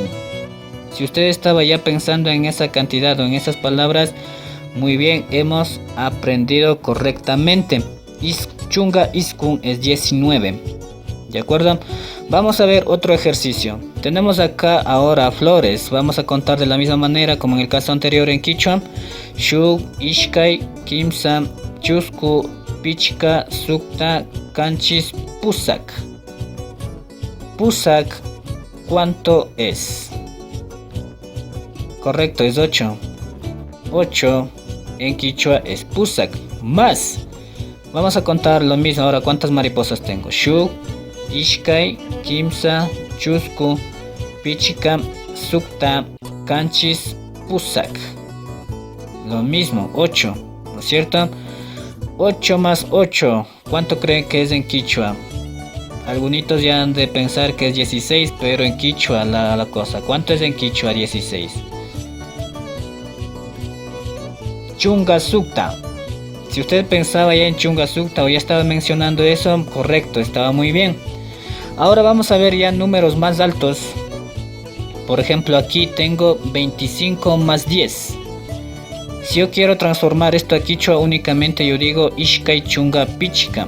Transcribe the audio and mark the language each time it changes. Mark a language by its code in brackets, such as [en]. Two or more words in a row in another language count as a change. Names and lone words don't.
[es] Si usted estaba ya pensando en esa cantidad o en esas palabras, muy bien, hemos aprendido correctamente. [qu] Chunga iskun [es] es 19. ¿De acuerdo? Vamos a ver otro ejercicio. Tenemos acá ahora flores. Vamos a contar de la misma manera como en el caso anterior en quichua: [qu] shuk, ishkay, kimsa, chusku, pichka, sukta, kanchis, pusak. Pusak, [es] ¿cuánto es? Correcto, es 8. 8 en quichua es pusak. Más. Vamos a contar lo mismo ahora. ¿Cuántas mariposas tengo? [qu] Shuk, ishkay, kimsa, chusku, pichika, sukta, kanchis, pusak. [es] Lo mismo, 8, ¿no es cierto? 8 más 8, ¿cuánto creen que es en quichua? Algunos ya han de pensar que es 16, pero en quichua la cosa. ¿Cuánto es en quichua 16? [qu] Chunga Sukta. [es] Si usted pensaba ya en [qu] Chunga Sukta [es] o ya estaba mencionando eso, correcto, estaba muy bien. Ahora vamos a ver ya números más altos. Por ejemplo, aquí tengo 25 más 10. Si yo quiero transformar esto a quichua, únicamente yo digo [qu] Ishkai Chunga Pichka.